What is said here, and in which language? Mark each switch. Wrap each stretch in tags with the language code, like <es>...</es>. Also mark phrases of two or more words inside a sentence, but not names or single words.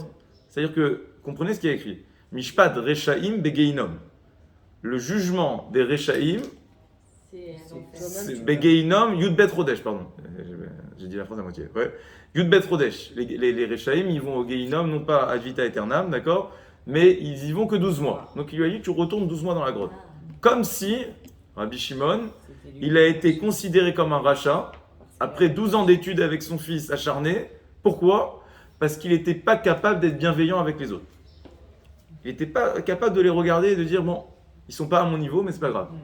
<fr>C'est-à-dire que, comprenez ce qui est écrit.</fr> <he>משפט רשעים בגיהנם.</he> <fr>Le jugement des Rechaim, c'est</fr> <he>בגיהנם י״ב חודש,</he> <fr>pardon. J'ai dit la phrase à moitié. Ouais.</fr> <he>י״ב חודש.</he> <fr>Les Rechaim, ils vont au Geinom, non pas</fr> <la>ad vita aeternam,</la> <fr>d'accord? Mais ils y vont que 12 mois. Donc il lui a dit, tu retournes 12 mois dans la grotte. Comme si, Rabbi Shimon, il a été considéré comme un rachat, après 12 ans d'études avec son fils acharné. Pourquoi? Parce qu'il n'était pas capable d'être bienveillant avec les autres. Il n'était pas capable de les regarder et de dire, bon, ils ne sont pas à mon niveau, mais c'est pas grave.</fr>